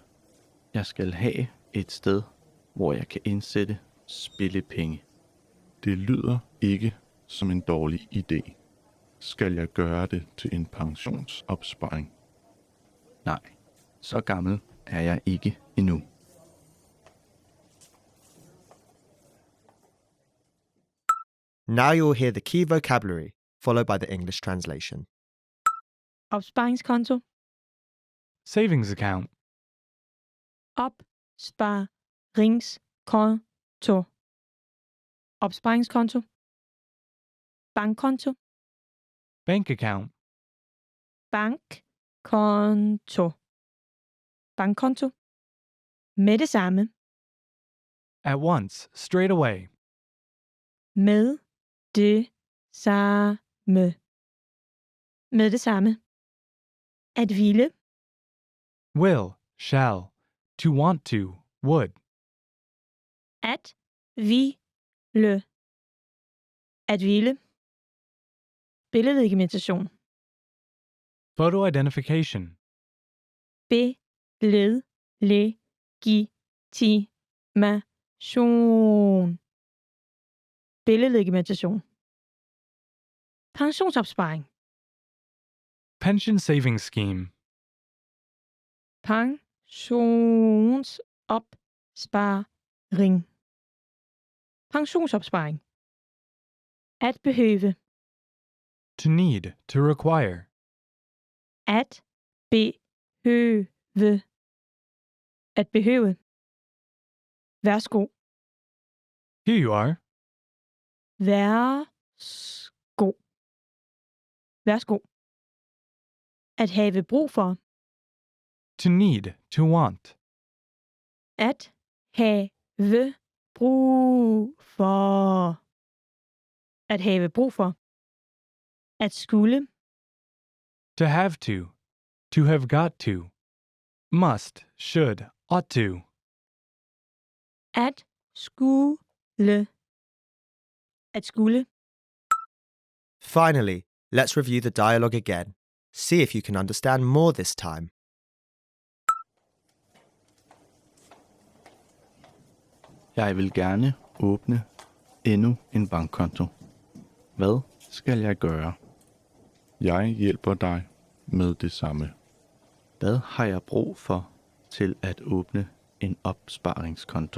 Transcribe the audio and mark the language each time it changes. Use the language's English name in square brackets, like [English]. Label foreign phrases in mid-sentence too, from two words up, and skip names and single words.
[Danish] Jeg skal have et sted, hvor jeg kan indsætte spillepenge. Det lyder ikke som en dårlig idé. Skal jeg gøre det til en pensionsopsparing? Nej, så gammel er jeg ikke endnu. [English] Now you will hear the key vocabulary, followed by the English translation. [Danish] Opsparingskonto. [English] Savings account. [Danish] Opsparingskonto. Opsparingskonto. Bankkonto. [English] Bank account. [Danish] Bankkonto. Bankkonto. Med det samme. [English] At once, straight away. [Danish] Med det samme. Med det samme. At ville. [English] Will, shall. To want to, would. [Danish] At ville. At ville. Billedlegitimation. [English] Photo identification. [Danish] Billedlegitimation. Billedlegitimation. Pensionsopsparing. [English] Pension savings scheme. [Danish] Pensionsopsparing. Pensionsopsparing. At behøve. [English] To need, to require. [Danish] At behøve. At behøve. Værsgo. [English] Here you are. [Danish] Værsgo. Værsgo. At have brug for. [English] To need, to want. [Danish] At have brug for. At have brug for. At skulle. [English] To have to have got to. Must, should, ought to. [Danish] At skulle. At skulle. [English] Finally, let's review the dialogue again. See if you can understand more this time. [Danish] Jeg vil gerne åbne endnu en bankkonto. Hvad skal jeg gøre? Jeg hjælper dig med det samme. Hvad har jeg brug for til at åbne en opsparingskonto?